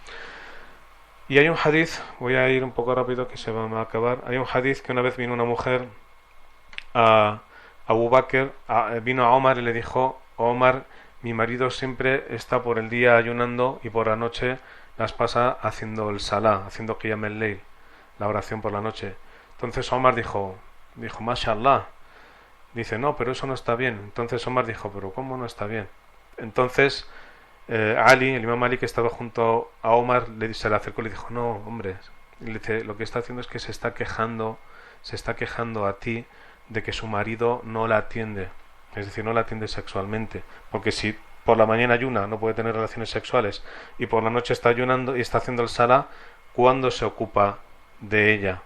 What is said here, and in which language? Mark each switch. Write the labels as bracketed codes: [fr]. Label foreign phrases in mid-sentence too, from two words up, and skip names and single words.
[es] Y hay un hadith, voy a ir un poco rápido que se va a acabar. Hay un hadith que una vez vino una mujer a Abu Bakr, vino a Omar y le dijo: Omar, mi marido siempre está por el día ayunando y por la noche las pasa haciendo el salah, haciendo [ar] قيام الليل, [es] la oración por la noche. Entonces Omar dijo, mashallah. Dice: no, pero eso no está bien. Entonces Omar dijo: pero ¿cómo no está bien? Entonces Ali, el imam Ali, que estaba junto a Omar, se le acercó y le dijo: no, hombre, le dice, lo que está haciendo es que se está quejando a ti de que su marido no la atiende, es decir, no la atiende sexualmente, porque si por la mañana ayuna, no puede tener relaciones sexuales, y por la noche está ayunando y está haciendo el salah, ¿cuándo se ocupa de ella?